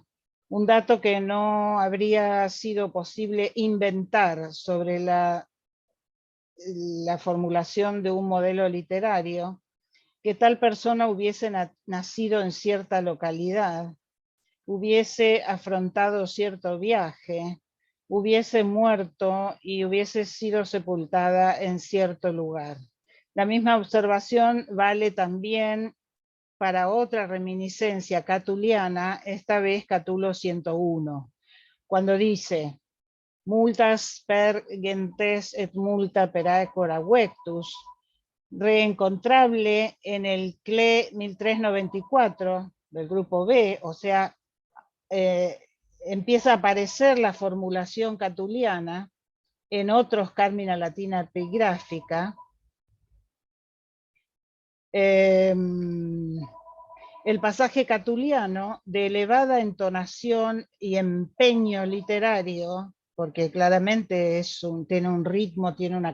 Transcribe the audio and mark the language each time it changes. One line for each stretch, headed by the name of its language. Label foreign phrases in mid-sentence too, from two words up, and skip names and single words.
Spanish: Un dato que no habría sido posible inventar sobre la formulación de un modelo literario, que tal persona hubiese nacido en cierta localidad, hubiese afrontado cierto viaje, hubiese muerto y hubiese sido sepultada en cierto lugar. La misma observación vale también para otra reminiscencia catuliana, esta vez Catulo 101, cuando dice
Latin: multas per gentes et multa per aecora vectus,
Spanish: reencontrable en el CLE 1394 del grupo B, o sea, empieza a aparecer la formulación catuliana en otros Carmina Latina epigráfica. El pasaje catuliano, de elevada entonación y empeño literario, porque claramente tiene un ritmo, tiene una